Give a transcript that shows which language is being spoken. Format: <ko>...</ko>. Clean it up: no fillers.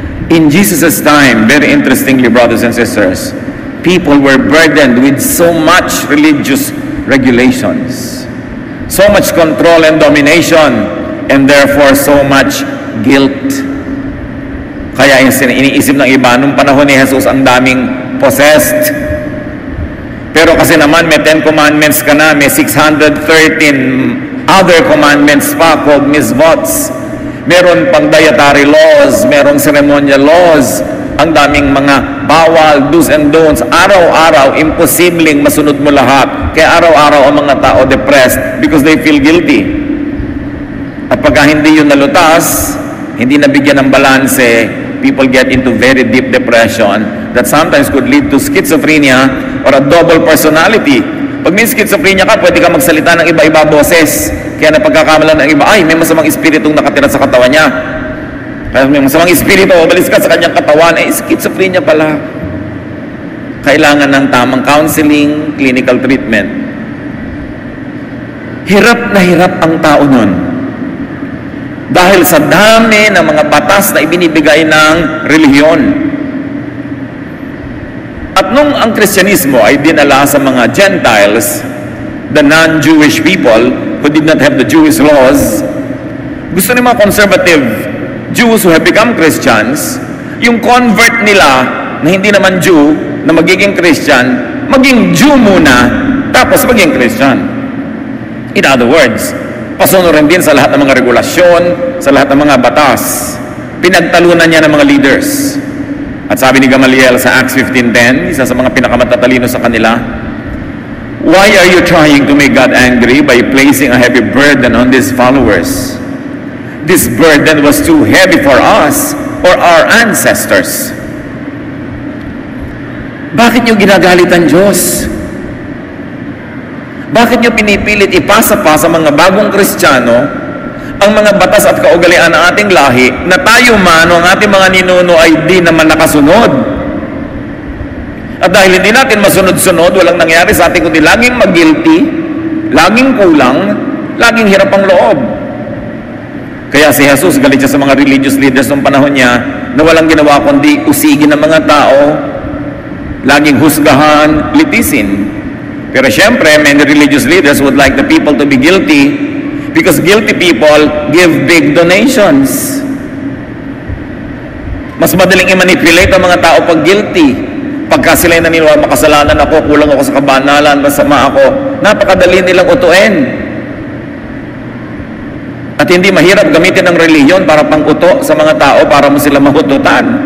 <en>In Jesus' time, very interestingly, brothers and sisters, people were burdened with so much religious regulations, so much control and domination, and therefore so much guilt.</en> <tl>Kaya iniisip ng iba, nung panahon ni Jesus, ang daming possessed. Pero kasi naman may 10 commandments ka na, may 613 other commandments pa called misvots. Meron pang dietary laws, merong ceremonial laws, ang daming mga bawal, do's and don'ts. Araw-araw, imposibleng masunod mo lahat. Kaya araw-araw ang mga tao depressed</tl> <en>because they feel guilty.</en> <tl>At pagka hindi yun nalutas, hindi nabigyan ng balanse,</tl> <en>people get into very deep depression that sometimes could lead to schizophrenia or a double personality.</en> <tl>Pag may schizophrenia ka, pwede ka magsalita ng iba-iba boses. Kaya napagkakamalan ng iba, ay, may masamang espiritong nakatira sa katawan niya. Kaya may masamang espiritu, umalis ka sa kanyang katawan, eh, schizophrenia pala. Kailangan ng tamang counseling, clinical treatment. Hirap na hirap ang tao nun. Dahil sa dami ng mga batas na ibinibigay ng relihiyon. At nung ang Kristyanismo ay dinala sa mga Gentiles,</tl> <en>the non-Jewish people who did not have the Jewish laws,</en> <tl>gusto ng mga</tl> <en>conservative Jews who have become Christians,</en> <tl>yung convert nila na hindi naman Jew, na magiging Christian, maging Jew muna, tapos maging Christian.</tl> <en>In other words,</en> <tl>pasunurin din sa lahat ng mga regulasyon, sa lahat ng mga batas. Pinagtalunan niya ng mga leaders. At sabi ni Gamaliel sa Acts 15:10, isa sa mga pinakamatatalino sa kanila,</tl> <en>why are you trying to make God angry by placing a heavy burden on these followers? This burden was too heavy for us or our ancestors.</en> <tl>Bakit nyo ginagalit ang Diyos? Bakit nyo pinipilit ipasa pa sa mga bagong Kristiyano ang mga batas at kaugalian ng ating lahi na tayo man o ang ating mga ninuno ay di naman nakasunod? At dahil hindi natin masunod-sunod, walang nangyari sa atin kundi laging mag-guilty, laging kulang, laging hirap ang loob. Kaya si Jesus, galit siya sa mga religious leaders ng panahon niya na walang ginawa kundi usigin ng mga tao, laging husgahan, litisin. Pero syempre,</tl> <en>many religious leaders would like the people to be guilty because guilty people give big donations.</en> <tl>Mas madaling i-manipulate ang mga tao pag guilty. Pagka sila'y naniniwala, makasalanan ako, kulang ako sa kabanalan, masama ako, napakadali nilang utuin. At hindi mahirap gamitin ang reliyon para pang-uto sa mga tao para mo sila mahututan.</tl>